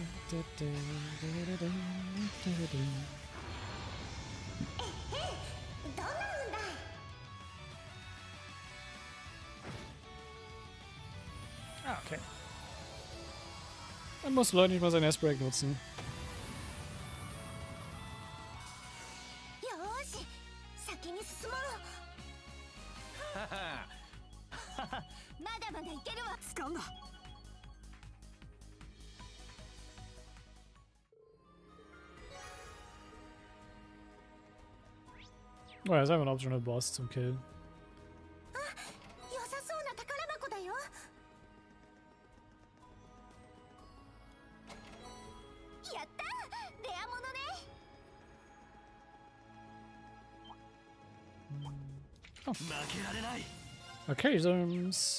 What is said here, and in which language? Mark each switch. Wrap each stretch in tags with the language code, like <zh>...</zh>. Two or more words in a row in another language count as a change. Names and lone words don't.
<de>Ah, okay. Man muss Leute nicht mal sein S-Break nutzen.</de> <ja>よーし先に進もうまだまだいけるわ掴んだ</ja> <de>Oh, er ist einfach ein optional Boss zum Killen.</de> <ja>良さそうな宝箱だよやったレアものね</ja> <de>Oh.</de> <ja>負けられない</ja> <de>Okay, Sims.</de>